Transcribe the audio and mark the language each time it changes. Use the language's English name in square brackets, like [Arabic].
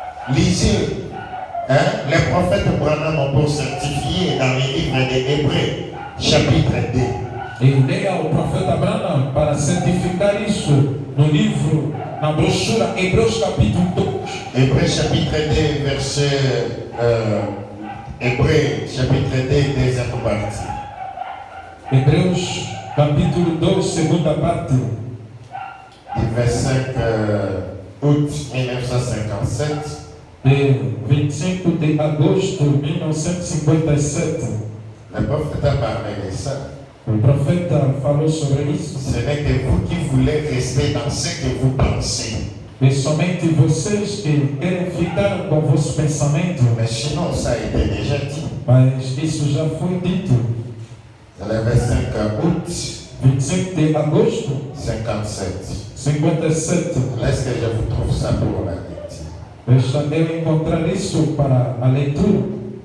[French] Lisez, hein, les prophètes Branham ont pour certifier dans les livres des Hébreux, chapitre 2. [Portuguese] E leia o profeta Branham para certificar isso no livro, na brochura Hebreus capítulo 2. [French] Hébreux chapitre 2, verset Hébreux chapitre 2, deuxième partie. [Portuguese] Hebreus capítulo 2, segunda parte. [French] Du verset août 1957, [Portuguese] de 25 de agosto de 1957. [French] le prophète a parlé de ça. [Portuguese] O profeta falou sobre isso. [French] Ce n'est que vous qui voulez rester dans ce que vous pensez. [Portuguese] E somente vocês que querem ficar com vossos pensamentos. [French] Mais sinon, ça a été déjà dit. [Portuguese] Mas isso já foi dito. [French] Dans le 25 août [Portuguese] 25 de agosto [French] 57. [Portuguese] 57. [French] Laisse que je vous trouve ça pour la lecture. [Portuguese] Deixa eu encontrar isso para a leitura.